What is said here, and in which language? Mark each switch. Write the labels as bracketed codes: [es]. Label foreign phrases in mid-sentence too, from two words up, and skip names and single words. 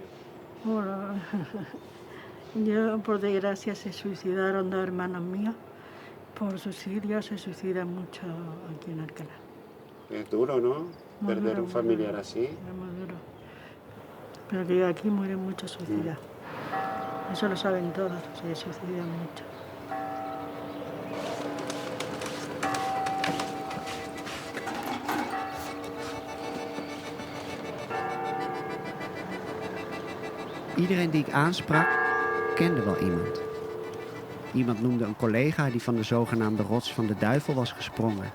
[es] Bueno, yo por desgracia se suicidaron dos hermanos míos. Por suicidio se suicidan mucho aquí en Alcalá. Es duro, ¿no? Muy Perder duro, un muy familiar duro. así. Es muy duro. Pero que aquí mueren muchos suicidas. Eso lo saben todos, se suicidan mucho. [nl] Iedereen die ik aansprak, kende wel iemand. Iemand noemde een collega die van de zogenaamde rots van de duivel was gesprongen.